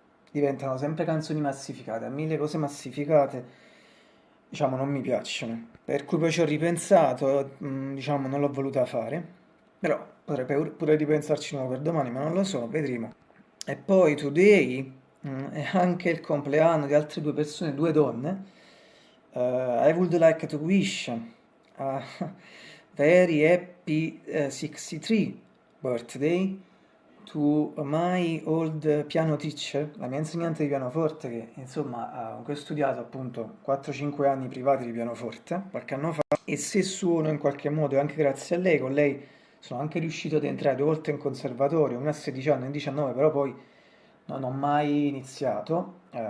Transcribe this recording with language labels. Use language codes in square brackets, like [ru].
[it] diventano sempre canzoni massificate. A me le cose massificate diciamo non mi piacciono, per cui poi ci ho ripensato, diciamo non l'ho voluta fare, però potrei pure ripensarci nuovo per domani, ma non lo so, vedremo. E poi [en] today [it] è anche il compleanno di altre due persone, due donne. [en] I would like to wish a very happy 63 birthday to my old piano teacher, [it] la mia insegnante di pianoforte che insomma con cui ho studiato appunto 4-5 anni privati di pianoforte qualche anno fa, e se suono in qualche modo, anche grazie a lei, con lei sono anche riuscito ad entrare 2 volte in conservatorio, una a 16 anni e 19, però poi non ho mai iniziato.